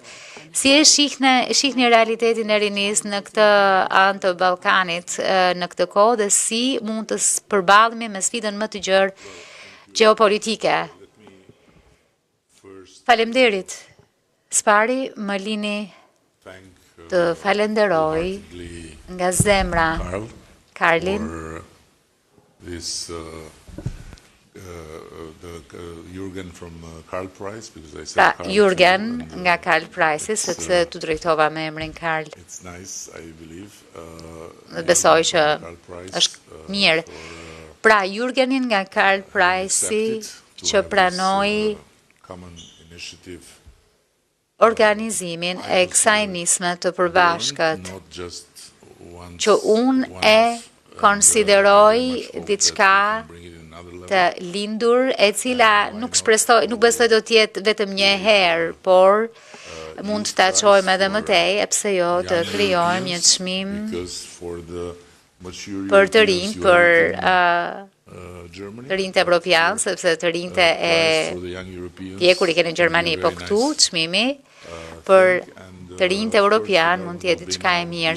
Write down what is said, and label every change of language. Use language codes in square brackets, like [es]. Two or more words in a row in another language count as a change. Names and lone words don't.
[sq] Si e shihni realitetin e rinis në këtë anë të Ballkanit në këtë kohë dhe si mund të përballemi me sfidën më të gjerë gjeopolitike? Faleminderit. Spari më lini të falenderoj nga zemra Karlin, [en] this Jürgen from Karl Price, because I said Karl Jürgen too, and, [sq] nga Karl Price, sepse tu drejtova me emrin Karl. [en] It's nice, I believe. [sq] Besoj që Karl Price, është mirë. Pra, Jürgenin nga Karl Price që pranoi [en] common initiative [sq] organizimin e kësaj nisme të përbashkët, [en] not just once, [sq] që unë e konsideroj diçka të lindur, e cila nuk besoj do t'jetë vetëm një herë, por mund të çojmë edhe më tej, e pse jo të krijojmë një çmim për të rinj, për të rinjtë evropian, sepse të rinjtë e pjekur i keni në Gjermani, po këtu çmimi për të rinjtë europian mund të jetë diçka e mirë.